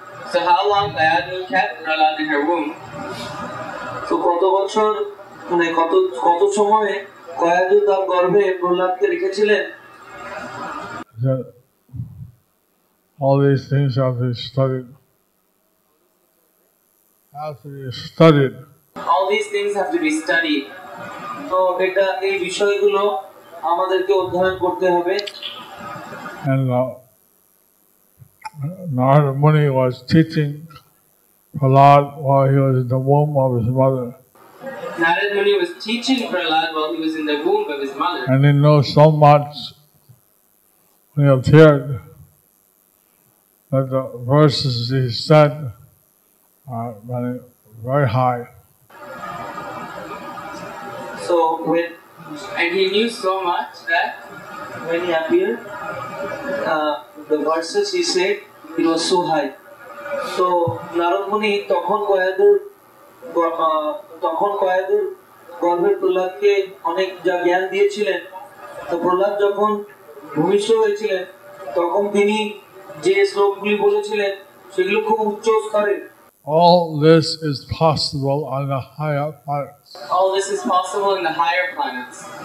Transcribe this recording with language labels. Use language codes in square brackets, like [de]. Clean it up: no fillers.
[en] So how long Kayadu kept Prahlad in her womb? [bn] তো কত বছর, মানে কত সময়ে কয়াদু তার গর্ভে প্রহ্লাদকে রেখেছিলেন? [en] All these things have to be studied. All these things have to be studied. তো এটা, এই বিষয়গুলো আমাদেরকে অধ্যয়ন করতে হবে। And Narada Muni was teaching Prahlad while he was in the womb of his mother. Narada Muni was teaching Prahlad while he was in the womb of his mother. And he knows so much when he appeared that the verses he said are very high. So And he knew so much that when he appeared, the verses he said, it was so high. [bn] So Narad মুনি তখন কয়াদুর গর্ভের প্রহ্লাদকে অনেক যা জ্ঞান দিয়েছিলেন। তো প্রহ্লাদ যখন ভূমিষ্ঠ হয়েছিলেন তখন তিনি যে শ্লোকগুলি বলেছিলেন সেগুলো খুব উচ্চ স্তরে। [en] All this is possible on the higher planets. All this is possible in the higher planets.